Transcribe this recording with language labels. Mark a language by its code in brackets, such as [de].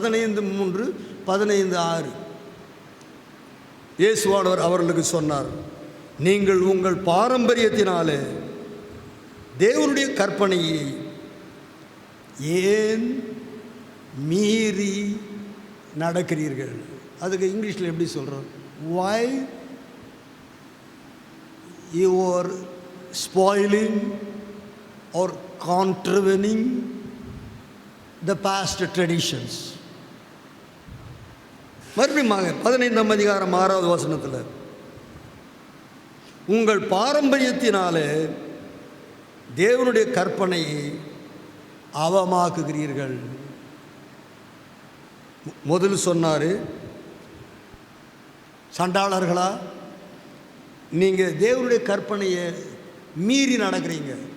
[ta] 15:3, 15:6 இயேசுவானவர் அவர்களுக்கு சொன்னார், நீங்கள் உங்கள் பாரம்பரியத்தினாலே தேவனுடைய கற்பனையை ஏன் மீறி நடக்கிறீர்கள்? அதுக்கு இங்கிலீஷில் எப்படி சொல்கிறோம்? [en] why you are spoiling or contravening the past traditions. [ta] மறுபடியும் 15ஆம் அதிகாரம் 6வது வசனத்தில், உங்கள் பாரம்பரியத்தினாலே தேவனுடைய கற்பனையை அவமாக்குகிறீர்கள். முதல் சொன்னார், சண்டாளர்களா, நீங்கள் தேவனுடைய கற்பனையை மீறி நடக்கிறீங்க.